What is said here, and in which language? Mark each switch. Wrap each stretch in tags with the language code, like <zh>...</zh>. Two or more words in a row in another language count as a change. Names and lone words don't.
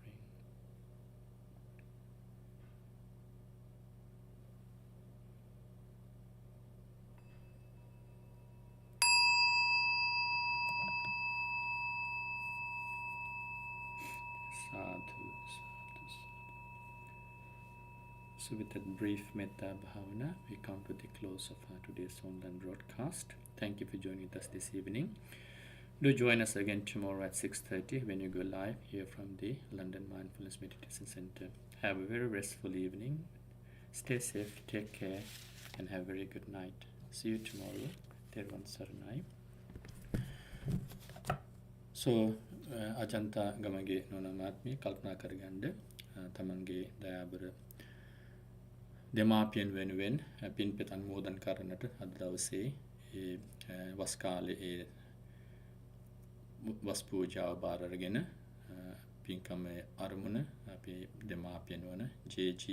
<pi>Sadhu, sadhu, sadhu.</pi> <en>So with that brief</en> <pi>metta bhavana,</pi> <en>we come to the close of today's online broadcast. Thank you for joining us this evening. Do join us again tomorrow at 6:30 when you go live here from the London Mindfulness Meditation Center. Have a very restful evening. Stay safe, take care, and have a very good night. See you tomorrow.</en> <si>Tervan Saranai. So අජන්තා ගමගේ නොනමාත්මී කල්පනා කරගන්න තමන්ගේ දයාබර දෙමාපියන් වෙනුවෙන් පින්පෙත් අනුමෝදන් කරන්නට අද දවසේ ඒ වස් කාලේ ඒ වස් පූජාව බාර අරගෙන පින්කමේ අරමුණ අපේ දෙමාපියන් වන ජේ.ජී.</si>